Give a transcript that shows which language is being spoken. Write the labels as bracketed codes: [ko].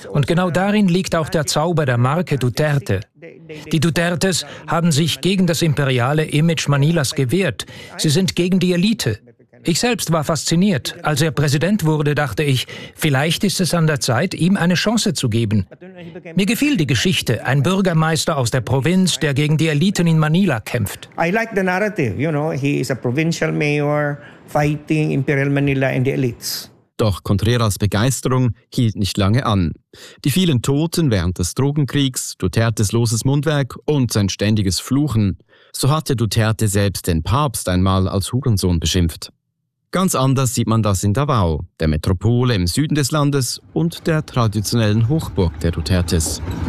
[de] Und genau darin liegt auch der Zauber der Marke Duterte. Die Dutertes haben sich gegen das imperiale Image Manilas gewehrt. Sie sind gegen die Elite. Ich selbst war fasziniert. Als er Präsident wurde, dachte ich, vielleicht ist es an der Zeit, ihm eine Chance zu geben. Mir gefiel die Geschichte, ein Bürgermeister aus der Provinz, der gegen die Eliten in Manila kämpft. [en] I like the narrative, you know, he is a provincial mayor fighting Imperial Manila and the elites. [de] Doch Contreras Begeisterung hielt nicht lange an. Die vielen Toten während des Drogenkriegs, Dutertes loses Mundwerk und sein ständiges Fluchen. So hatte Duterte selbst den Papst einmal als Hurensohn beschimpft. Ganz anders sieht man das in Davao, der Metropole im Süden des Landes und der traditionellen Hochburg der Dutertes.